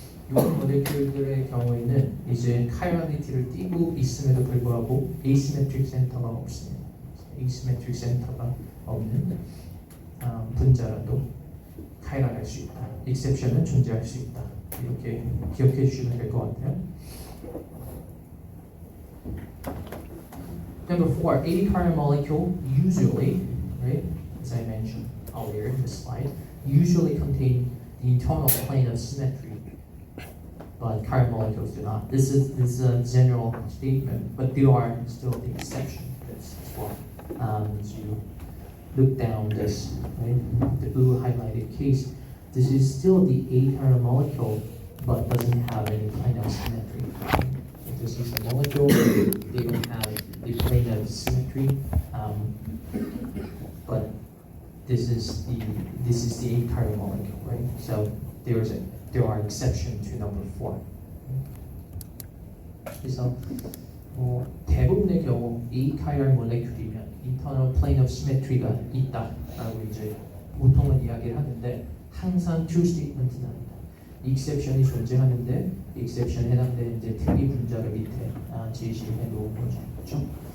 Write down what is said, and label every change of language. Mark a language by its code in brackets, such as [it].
[ko] 이런 모lecule들의 경우에는 이제 카이랄리티를 띄고 있음에도 불구하고 asymmetric 센터가 없습니다. asymmetric 센터가 없는 분자라도 카이랄할 수 있다. exception은 존재할 수 있다. 이렇게 기억해 주시면 될 것 같아요. [en] Number 4, a chiral molecule usually, right, as I mentioned earlier in the slide, usually contain the internal plane of symmetry, but chiral molecules do not. This is a general statement, but there are still the exception to this as well. As you look down this, right, the blue highlighted case, this is still the a chiral molecule, but doesn't have any plane of symmetry. This is the molecule, they don't have the plane of symmetry, but this is the a chiral molecule, right? So there are exceptions to number 4. [ko] 그래서 대부분의 경우 [en] a chiral molecule [ko] 이면 [en] internal plane of symmetry [ko] 가 있다라고 이제 보통은 이야기를 하는데 항상 [en] true statement [ko] 은 아니다. exception이 존재하는데 exception에 해당되는 이제 특이 분자를 밑에 제시해 놓은 거죠. 그렇죠?